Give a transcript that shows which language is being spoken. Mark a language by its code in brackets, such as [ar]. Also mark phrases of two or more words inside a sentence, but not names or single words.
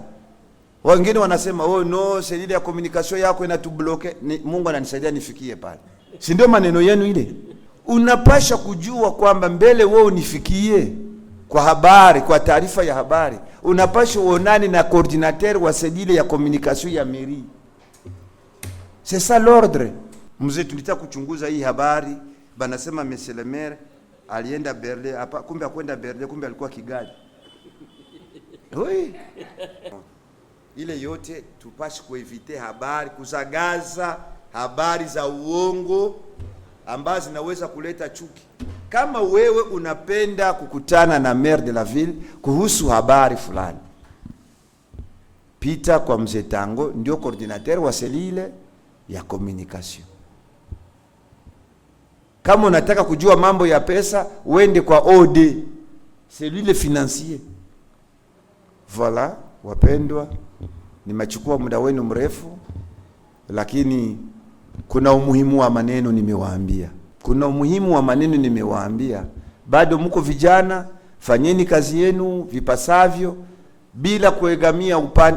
[sw] Wengine wanasema [en] oh no, [sw] selile ya communication yako inatubloke. Mungu ananisaidia nifikie pale, si ndio maneno yenu ile? Unapasha kujua kwamba mbele wewe unifikie kwa habari, kwa taarifa ya habari, unapasha uonane na coordinateur wa selile ya communication ya mairie. [fr] C'est ça l'ordre. [sw] Mzee, tulitaka kuchunguza hii habari, banasema [fr] monsieur le maire [sw] alienda Berlin, hapa kumbe akwenda Berlin, kumbe alikuwa Kigali. Oui. Ile yote tupashi kuevite habari, kuzagaza habari za uongo ambazo zinaweza kuleta chuki. Kama wewe unapenda kukutana na [fr] maire de la ville [sw] kuhusu habari fulani, pita kwa mzee Tango, ndio coordinateur wa selile ya communication. Kama unataka kujua mambo ya pesa, uende kwa OD, selile financier. Voilà, wapendwa, nimechukua muda wenu mrefu, lakini kuna umuhimu wa maneno nimewaambia. Bado mko vijana, fanyeni kazi yenu vipasavyo bila kuegamia upande.